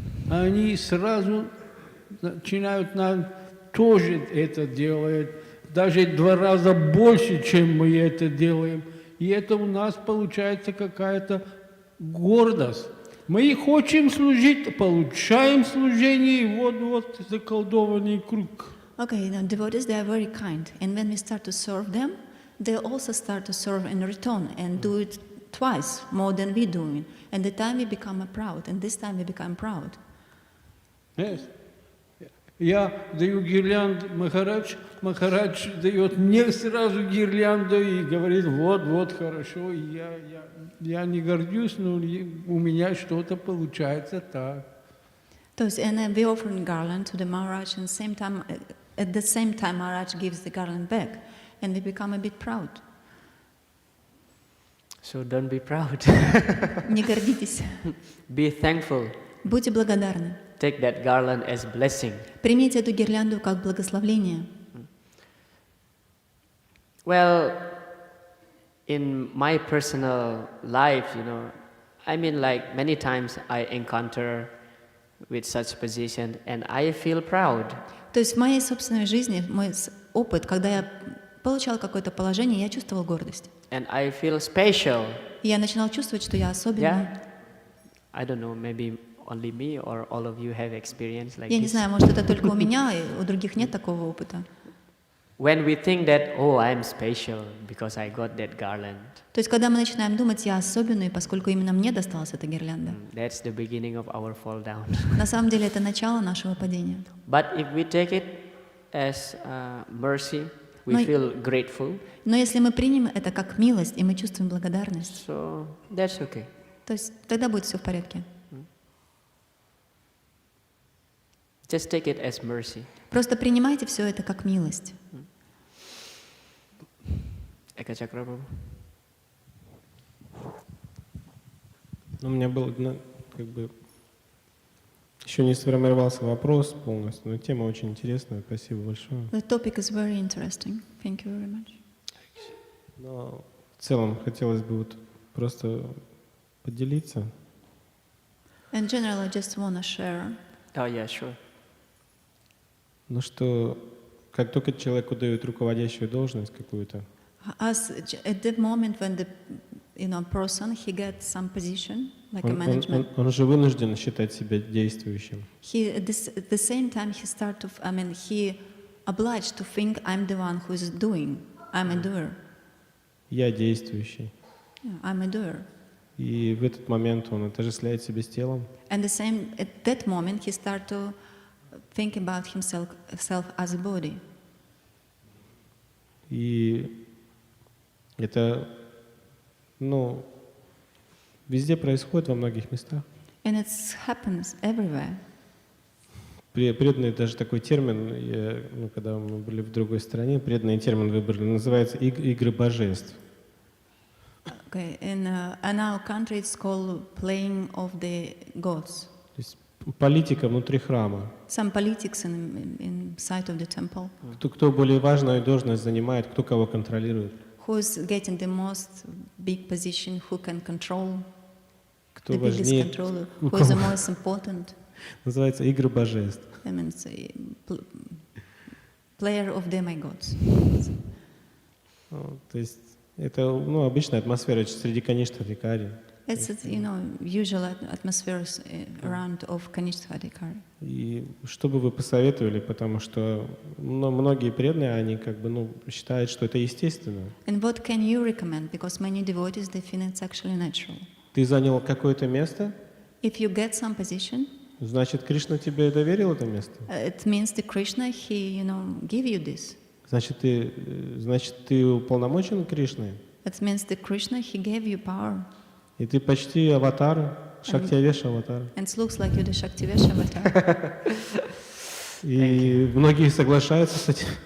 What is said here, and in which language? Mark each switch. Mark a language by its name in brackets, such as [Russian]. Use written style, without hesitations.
[Russian] А они сразу начинают нам тоже это делать. Даже 2 раза больше, чем мы это делаем. И это у нас получается какая-то гордость. Мы хотим служить, получаем служение, и вот заколдованный круг. [English] Okay, now devotees, they are very kind, and when we start to serve them, they also start to serve in return and do it twice more than we doing. And the time we become proud, and this time we become proud. Yes. [Russian] Я даю гирлянду Махарадж дает мне сразу гирлянду и говорит, вот хорошо, я не гордюсь, но у меня что-то получается так. То есть, [English] and then we offer garland to the Maharaj, and at the same time Maharaj gives the garland back, and we become a bit proud. So don't be proud. [Russian] Не гордитесь. [English] Be thankful. [Russian] Будьте благодарны. [English] Take that garland as blessing. [Russian] Примите эту гирлянду как благословление. [English] Well, in my personal life, I mean, like many times I encounter with such position, and I feel proud. [Russian] То есть в моей собственной жизни, мой опыт, когда я получал какое-то положение, я чувствовал гордость. [English] And I feel special. [Russian] И я начинал чувствовать, что я особенный. [English] Yeah? I don't know, maybe only me or all of you have experience like [Russian] Я не [English] this. [Russian] знаю, может, это только у меня, и у других нет такого опыта. [English] When we think that, oh, I'm special because I got that garland. [Russian] То есть, когда мы начинаем думать, я особенный, поскольку именно мне досталась эта гирлянда. [English] That's the beginning of our fall down. [Russian] На самом деле, это начало нашего падения. [English] But if we take it as mercy, we feel grateful. [Russian] Но если мы примем это как милость, и мы чувствуем благодарность, [English] So that's okay. [Russian] то есть тогда будет все в порядке. [English] Just take it as mercy. [Russian] Просто принимайте все это как милость. [English] Ekachakra Prabhu. [Russian] У меня был, еще не сформировался вопрос полностью, но тема очень интересная. Спасибо большое. [English] The topic is very interesting. Thank you very much. [Russian] Но в целом хотелось бы просто поделиться. [English] In general, I just want to share. Oh yeah, sure. [Russian] Ну что, как только человеку дают руководящую должность какую-то, [English] As at the moment when the person he gets some position like a management, [Russian] он уже вынужден считать себя действующим. [English] he at the same time he obliged to think I'm the one who is doing. I'm a doer. [Russian] Я действующий. [English] Yeah, I'm a doer. [Russian] И в этот момент он отождествляет себя с телом. [English] And at that moment he start to think about himself as a body. [Russian] И это, везде происходит, во многих местах. [English] And it happens everywhere. [Russian] Преданный даже такой термин, когда мы были в другой стране, преданный термин выбрали, называется игры божеств. [English] Okay, in our country it's called playing of the gods. [Russian] То есть политика внутри храма. [English] Some politics inside of the temple. [Russian] Кто более важную должность занимает, кто кого контролирует. [English] Who's getting the most big position, who can control [Russian] Кто [English] the biggest [Russian] важнее, [English] controller, who is the most important. [Russian] Называется игры божеств. [English] I mean, player of demigods. [Russian] То есть это обычная атмосфера среди Каништха-адхикари. [English] It's usual atmosphere around of Kanishthadikari. [Russian] И что бы вы посоветовали, потому что многие преданные, они считают, что это естественно. [English] And what can you recommend? Because many devotees they feel it's actually natural. [Russian] Ты занял какое-то место, [English] If you get some position, [Russian] значит, Кришна тебе доверил это место. [English] it means that Krishna he give you this. [Russian] Значит, ты уполномочен Кришной, [English] It means that Krishna he gave you power. [Russian] и ты почти аватар, Шактивеша аватар. [English] And it looks like you're the Shaktivesha avatar. [Russian] И многие соглашаются с этим.